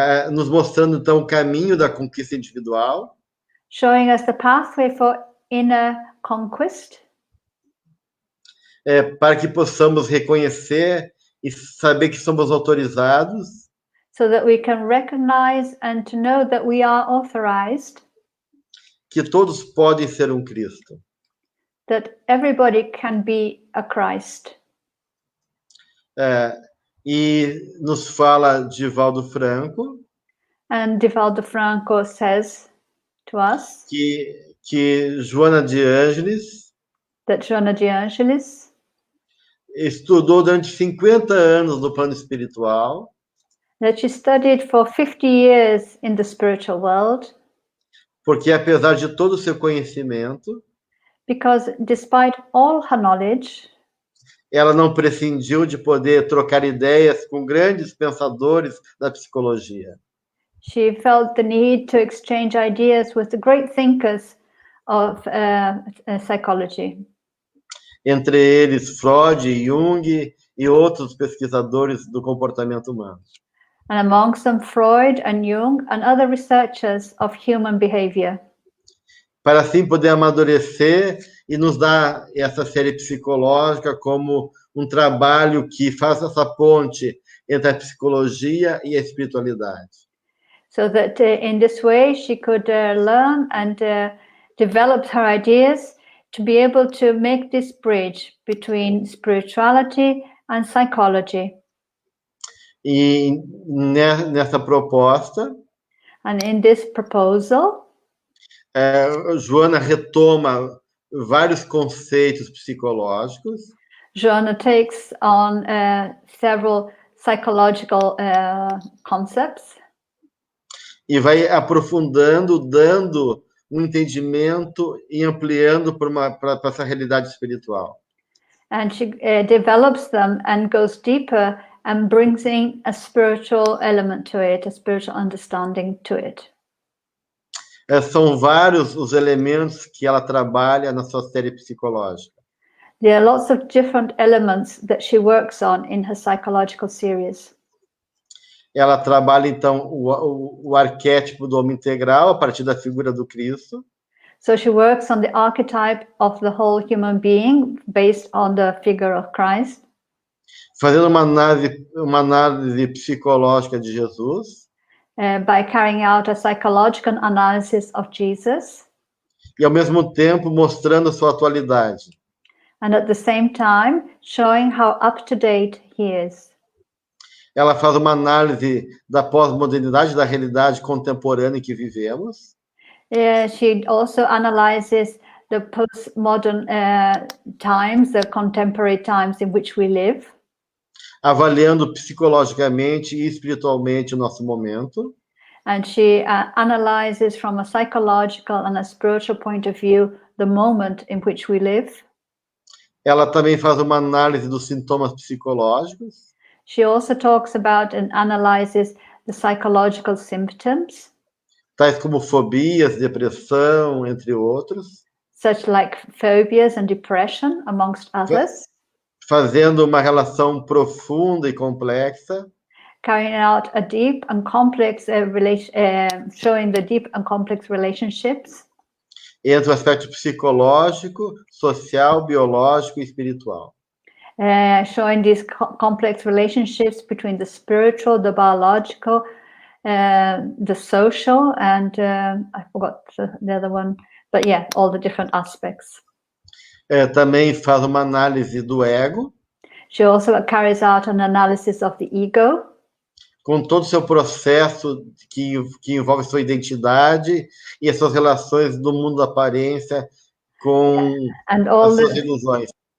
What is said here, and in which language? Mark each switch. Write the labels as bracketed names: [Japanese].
[Portuguese] nos mostrando, então, o caminho da conquista individual, [English] showing us the pathway for inner conquest, [Portuguese] para que possamos reconhecer e saber que somos autorizados [English] so that we can recognize and to know that we are authorized, [Portuguese] que todos podem ser Cristo. [English] that everybody can be a Christ. [Portuguese] E nos fala Divaldo Franco [English] And Divaldo Franco says to us [Portuguese] que Joanna de Ângelis [English] that Joanna de Ângelis [Portuguese] estudou durante 50 anos no plano espiritual, [English] that she studied for 50 years in the spiritual world, [Portuguese] porque apesar de todo o seu conhecimento, [English] because despite all her knowledge, [Portuguese] ela não prescindiu de poder trocar ideias com grandes pensadores da psicologia. [English] she felt the need to exchange ideas with the great thinkers of psychology. [Portuguese] Entre eles Freud, Jung e outros pesquisadores do comportamento humano. [English] And amongst them Freud and Jung and other researchers of human behavior. [Portuguese] Para assim poder amadurecer e nos dar essa série psicológica como trabalho que faça essa ponte entre a psicologia e a espiritualidade. [English] So that in this way she could learn and develop her ideas to be able to make this bridge between spirituality and psychology. [Portuguese] E nessa proposta, [English] and in this proposal, [Portuguese] Joanna retoma vários conceitos psicológicos. [English] Joanna takes on several psychological concepts. [Portuguese] E vai aprofundando, dando entendimento e ampliando para essa realidade espiritual. [English] And she develops them and goes deeper and brings in a spiritual element to it, a spiritual understanding to it. [Portuguese] São vários os elementos que ela trabalha na sua série psicológica. [English] There are lots of different elements that she works on in her psychological series. [Portuguese] Ela trabalha, então, o arquétipo do homem integral a partir da figura do Cristo. [English] So she works on the archetype of the whole human being based on the figure of Christ. [Portuguese] Fazendo uma análise psicológica de Jesus. [English] By carrying out a psychological analysis of Jesus. [Portuguese] E, ao mesmo tempo, mostrando a sua atualidade. [English] And at the same time, showing how up-to-date he is. [Portuguese] Ela faz uma análise da pós-modernidade, da realidade contemporânea em que vivemos. [English] She also analyzes the postmodern times, the contemporary times in which we live. [Portuguese] Avaliando psicologicamente e espiritualmente o nosso momento. [English] And she analyzes from a psychological and a spiritual point of view the moment in which we live. [Portuguese] Ela também faz uma análise dos sintomas psicológicos. [English] She also talks about and analyzes the psychological symptoms, [Portuguese] tais como fobias, depressão, entre outros. [English] such like phobias and depression, amongst others. [Portuguese] Fazendo uma relação profunda e complexa. [English] Carrying out a deep and complex showing the deep and complex relationships [Portuguese] entre o aspecto psicológico, social, biológico e espiritual. [English] Showing these complex relationships between the spiritual, the biological, the social, and I forgot the other one, but yeah, all the different aspects. [Portuguese] Também faz uma análise do ego. [English] She also carries out an analysis of the ego. [Portuguese] Com todo o seu processo que envolve sua identidade e as suas relações do mundo da aparência com as suas ilusões.